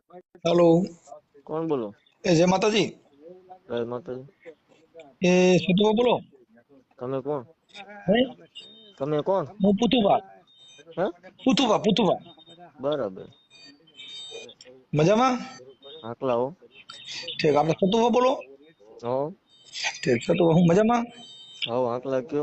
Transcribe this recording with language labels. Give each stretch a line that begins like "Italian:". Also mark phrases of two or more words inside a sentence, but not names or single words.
Hindi: हेलो। कौन बोलो? ए जय माता जी। जय माता दी। ए सिद्धू बोलो।
Gujarati: તમે કોણ? હે તમે કોણ? હું પુતુભા હે? પુતુભા બરાબર. મજામાં? આકલા હો. ઠીક આપણે સતુભા બોલો। હો. ઠીક સતુભા હું મજામાં। હો આકલા કયો.